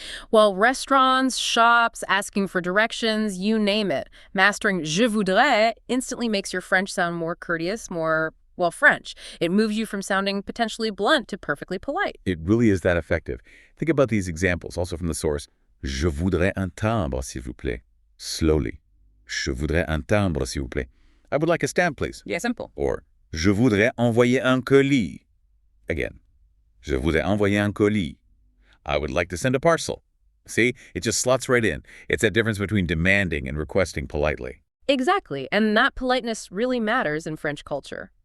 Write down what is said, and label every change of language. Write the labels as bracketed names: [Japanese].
[English] Well, restaurants, shops, asking for directions, you name it. Mastering [French] je voudrais [English] instantly makes your French sound more courteous, more, well, French. It moves you from sounding potentially blunt to perfectly polite. It really is that effective. Think about these examples, also from the source. [French] Je voudrais un timbre, s'il vous plaît. [English] Slowly. [French] Je voudrais un timbre, s'il vous plaît. [English] I would like a stamp, please. Yeah, simple. [French] Or, je voudrais envoyer un colis. [English] Again, [French] je voudrais envoyer un colis. [English] I would like to send a parcel. See, it just slots right in. It's that difference between demanding and requesting politely. Exactly, and that politeness really matters in French culture.